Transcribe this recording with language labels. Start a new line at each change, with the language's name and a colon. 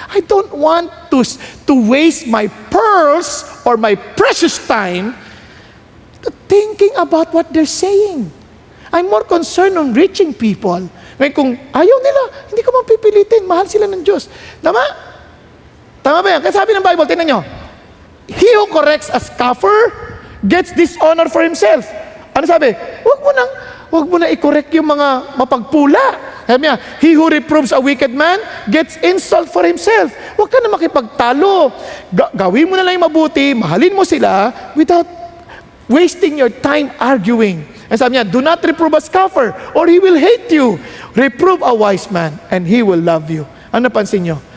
English: I don't want to waste my pearls or my precious time thinking about what they're saying. I'm more concerned on reaching people.
Filipino: Ngayon kung ayaw nila, hindi ko mapipilitin. Mahal sila ng Diyos. Tama? Tama ba yan? Kaya sabi ng Bible, tingnan nyo,
English: he who corrects a scoffer gets dishonor for himself.
Filipino: Ano sabi? Huwag mo na i-correct yung mga mapagpula. Sabi niya,
English: he who reproves a wicked man gets insult for himself.
Filipino: Huwag ka na makipagtalo. Gawin mo na lang yung mabuti, mahalin mo sila
English: without wasting your time arguing. And sabi niya, do not reprove a scoffer or he will hate you. Reprove a wise man and he will love you.
Filipino: Ano napansin niyo?